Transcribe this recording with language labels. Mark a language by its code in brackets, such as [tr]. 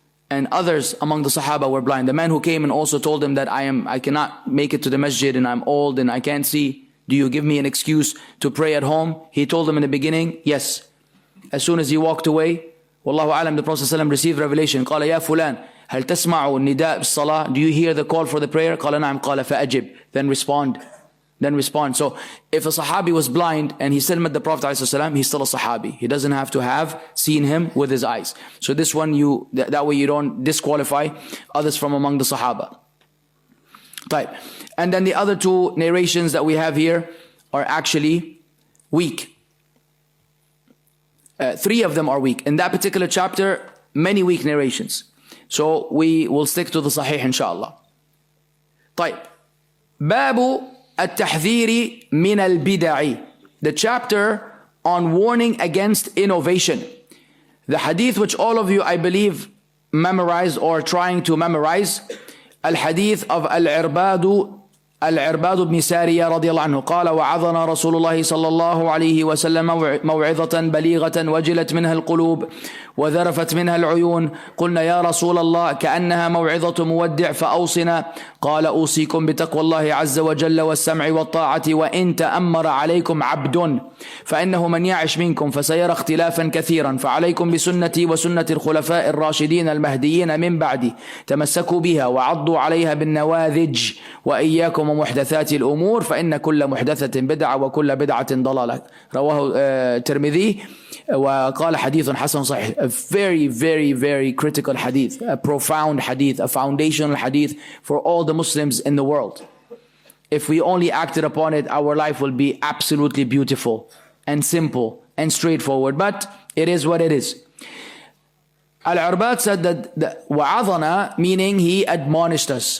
[en] And others among the Sahaba were blind. The man who came and also told him that I cannot make it to the masjid and I'm old and I can't see. Do you give me an excuse to pray at home? He told him in the beginning, yes. As soon as he walked away, Wallahu alam, the Prophet ﷺ received revelation. [ar] قال يا فلان هل تسمع النداء بالصلاة? [en] Do you hear the call for the prayer? [ar] قال نعم. قال فأجب. [en] Then respond. So if a Sahabi was blind and he still met the Prophet ﷺ, he's still a Sahabi. He doesn't have to have seen him with his eyes. So this one, that way you don't disqualify others from among the Sahaba. Right. And then the other two narrations that we have here are actually weak. 3 of them are weak. In that particular chapter, many weak narrations. So we will stick to the Sahih inshallah. طيب. [ar] باب التحذير من البدع. [en] The chapter on warning against innovation. The hadith which all of you, I believe, memorized or trying to memorize. [ar] الحديث of العرباد بن سارية رضي الله عنه قال وعظنا رسول الله صلى الله عليه وسلم موعظة بليغة وجلت منها القلوب وذرفت منها العيون قلنا يا رسول الله كأنها موعظة مودع فأوصنا قال أوصيكم بتقوى الله عز وجل والسمع والطاعة وإن تأمر عليكم عبد فإنه من يعش منكم فسيرى اختلافا كثيرا فعليكم بسنتي وسنة الخلفاء الراشدين المهديين من بعدي تمسكوا بها وعضوا عليها بالنواذج وإياكم ومحدثات الأمور فإن كل محدثة بدعة وكل بدعة ضلالة رواه الترمذي وقال حديث حسن صحيح. [en] A very, very, very critical hadith, a profound hadith, a foundational hadith for all the Muslims in the world. If we only acted upon it, our life will be absolutely beautiful and simple and straightforward. But it is what it is. Al-Arbad said that wa'adhana, meaning he admonished us.